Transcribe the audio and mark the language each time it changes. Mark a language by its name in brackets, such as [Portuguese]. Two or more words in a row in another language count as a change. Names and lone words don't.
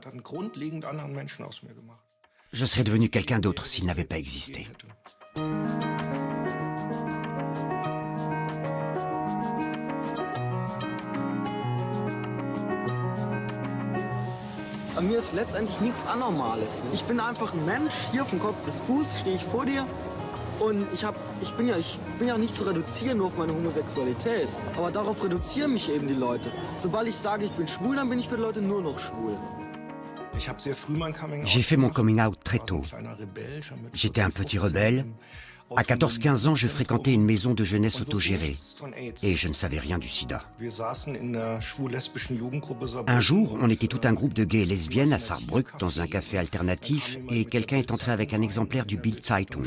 [French] Je serais devenu quelqu'un d'autre s'il n'avait pas existé. [German] An mir ist letztendlich nichts Anormales. Ich bin einfach ein Mensch, hier vom Kopf bis Fuß stehe ich vor dir. Und ich bin ja nicht zu reduzieren nur auf meine Homosexualität. Aber darauf reduzieren mich eben die Leute. Sobald ich sage, ich bin schwul, dann bin ich für die Leute nur noch schwul. [French] J'ai fait mon [English] coming out [French] très tôt. J'étais un petit rebelle. À 14-15 ans, je fréquentais une maison de jeunesse autogérée. Et je ne savais rien du sida. Un jour, on était tout un groupe de gays et lesbiennes à Saarbrück, dans un café alternatif, et quelqu'un est entré avec un exemplaire du Bild Zeitung.